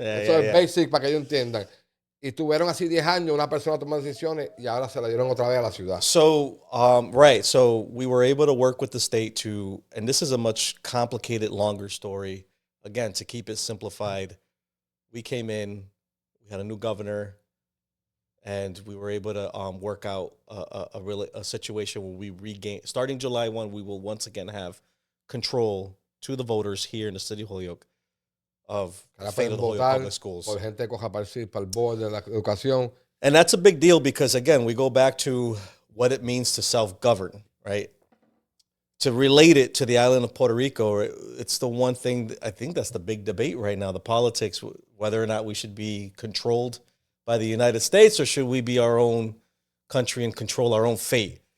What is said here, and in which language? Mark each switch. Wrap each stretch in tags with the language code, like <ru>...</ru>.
<es>Eso es basic para que ellos entiendan. Y tuvieron así 10 años una persona tomando decisiones y ahora se la dieron otra vez a la ciudad.</es> <en>So, right. So we were able to work with the state to, and this is a much complicated, longer story. Again, to keep it simplified, we came in, we had a new governor, and we were able to work out a situation where we regain, starting July 1, we will once again have control to the voters here in the city of Holyoke of the fate of the Holyoke Public Schools.</en> <es>Por gente coja para el board de la educación.</es> <en>And that's a big deal because, again, we go back to what it means to self-govern, right? To relate it to the island of Puerto Rico, it's the one thing, I think that's the big debate right now, the politics, whether or not we should be controlled by the United States or should we be our own country and control our own fate.</en>